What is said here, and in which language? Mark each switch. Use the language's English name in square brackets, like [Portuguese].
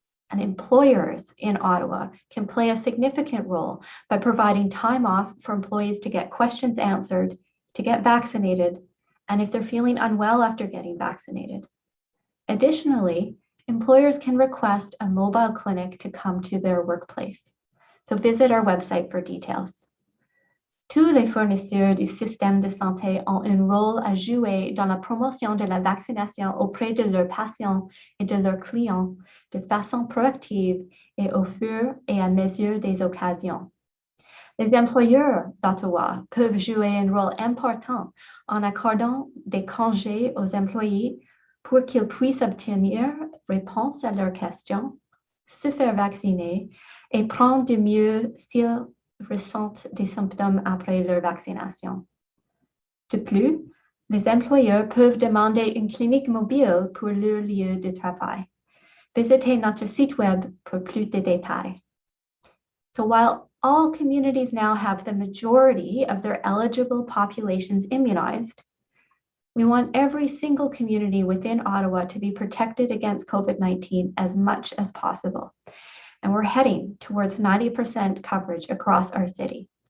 [English] And employers in Ottawa can play a significant role by providing time off for employees to get questions answered, to get vaccinated, and if they're feeling unwell after getting vaccinated. Additionally, employers can request a mobile clinic to come to their workplace. So visit our website for details. [French] Tous les fournisseurs du système de santé ont un rôle à jouer dans la promotion de la vaccination auprès de leurs patients et de leurs clients de façon proactive et au fur et à mesure des occasions. Les employeurs d'Ottawa peuvent jouer un rôle important en accordant des congés aux employés pour qu'ils puissent obtenir réponse à leurs questions, se faire vacciner et prendre du mieux s'ils ressentent des symptômes après leur vaccination. De plus, les employeurs peuvent demander une clinique mobile pour leur lieu de travail. Visitez notre site web pour plus de détails. [English] So while all communities now have the majority of their eligible populations immunized, we want every single community within Ottawa to be protected against COVID-19 as much as possible. And we're heading towards 90% coverage across our city.